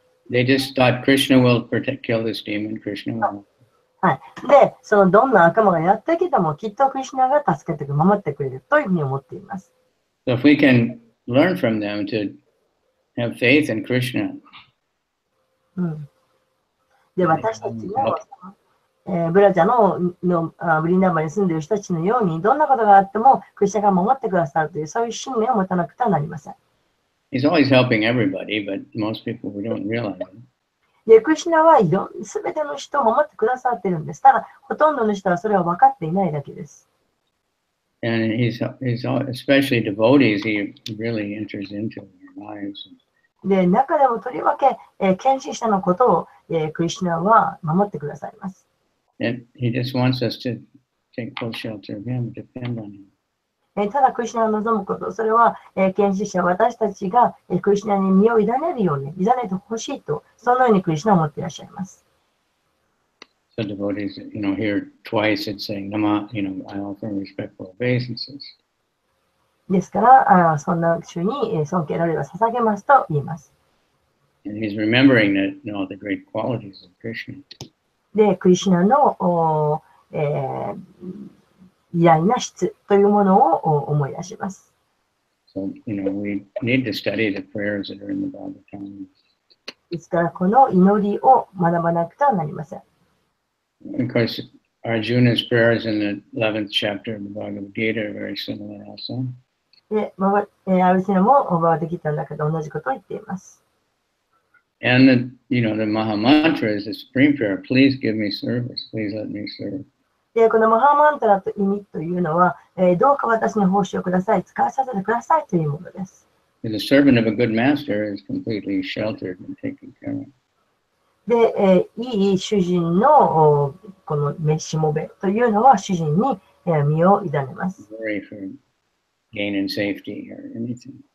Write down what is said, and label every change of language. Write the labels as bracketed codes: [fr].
[en] They just thought Krishna will kill this demon, Krishna will. [ja] はい。で、そのどんな悪魔がやってきてもきっとクリシュナが助けて守ってくれるというふうに思っています。 [en] So if we can learn from them to have faith in Krishna. [ja] で、私たちの、ブラジャのブリンダーバに住んでいる人たちのように、どんなことがあってもクリシュナが守ってくださるという、そういう信念を持たなくてはなりません。 [en] He's always helping everybody, but most people we don't realize it. [ja] で、クリシュナはすべての人を守ってくださっているんです。ただ、ほとんどの人はそれは分かっていないだけです。 [en] And he's especially devotees, he really enters into their lives. [ja] で、中でもとりわけ、献身者のことを、クリシュナは守ってくださいます。 [en] And he just wants us to take full shelter of him, depend on him. [ja] ただクリシュナを望むこと、それは、献身者、私たちが、クリシュナに身を委ねるように、委ねてほしいと、そのようにクリシュナを思っていらっしゃいます。 [en] So devotees, here twice it's saying, Nama, I offer respectful obeisances. [ja] ですから、そんな主に尊敬の礼を捧げますと言います。 [en] And he's remembering that, the great qualities of Krishna. [ja] で、クリシュナの、偉大な質というものを思い出します。 [en] So, we need to study the prayers that are in the Bhagavatam. [ja] ですから、この祈りを学ばなくてはなりません。 [en] Of course, Arjuna's prayers in the 11th chapter of the Bhagavad Gita are very similar also. [ja] で、アルジュナもバガヴァッドギータの中で同じことを言っています。 [en] And the Maha Mantra is the supreme prayer. Please give me service. Please let me serve. [ja] で、このマハマンタラと意味というのは、どうか私に奉仕をください、使わさせてくださいというものです。 [en] The servant of a good master is completely sheltered and taken care of. [ja] で、いい主人のこの召しもべというのは主人に身を委ねます。 [en] Worry for gain and safety or anything.